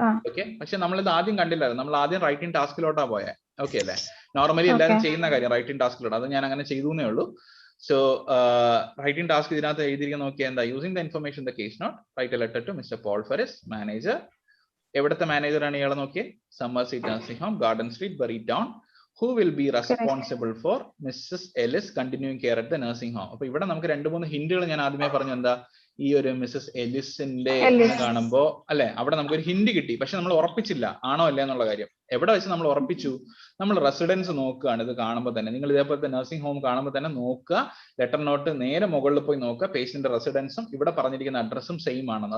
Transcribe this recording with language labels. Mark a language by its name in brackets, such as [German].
[Malayalam] Okay, പക്ഷെ നമ്മളിത് ആദ്യം കണ്ടില്ലായിരുന്നു. നമ്മൾ ആദ്യം റൈറ്റിംഗ് ടാസ്കിലോട്ടാ പോയെ. ഓക്കെ അല്ലേ? നോർമലി എല്ലാവരും ചെയ്യുന്ന കാര്യം റൈറ്റിംഗ് ടാസ്കിലോട്ട്. അത് ഞാൻ അങ്ങനെ ചെയ്തേ ഉള്ളൂ. സോ റൈറ്റിംഗ് ടാസ്ക് ഇതിനകത്ത് എഴുതിയിരിക്കുന്ന നോക്കിയാൽ എന്താ? [English] Using the information the case note, write a letter to mister Paul Ferris, manager. [Malayalam] എവിടത്തെ മാനേജർ ആണ് ഇയാളെ നോക്കിയേ? [English] Summerseat nursing home Garden Street Bury town. who will be responsible for Mrs. Ellis continuing care at the nursing home. [Malayalam] അപ്പൊ ഇവിടെ നമുക്ക് 2-3 ഹിന്റുകൾ ഞാൻ ആദ്യമേ പറഞ്ഞു. എന്താ, ഈ ഒരു മിസ്സസ് എലിസിന്റെ കാണുമ്പോ അല്ലെ, അവിടെ നമുക്കൊരു ഹിന്റ് കിട്ടി. പക്ഷെ നമ്മൾ ഉറപ്പിച്ചില്ല ആണോ അല്ല എന്നുള്ള കാര്യം. എവിടെ വെച്ച് നമ്മൾ ഉറപ്പിച്ചു? നമ്മൾ റെസിഡൻസ് നോക്കുകയാണ്. ഇത് കാണുമ്പോൾ തന്നെ നിങ്ങൾ ഇതേപോലത്തെ നഴ്സിംഗ് ഹോം കാണുമ്പോൾ തന്നെ നോക്കുക, ലെറ്റർ നോട്ട് നേരെ മുകളിൽ പോയി നോക്കുക, പേഷ്യന്റ് റെസിഡൻസും ഇവിടെ പറഞ്ഞിരിക്കുന്ന അഡ്രസ്സും സെയിം ആണെന്ന്.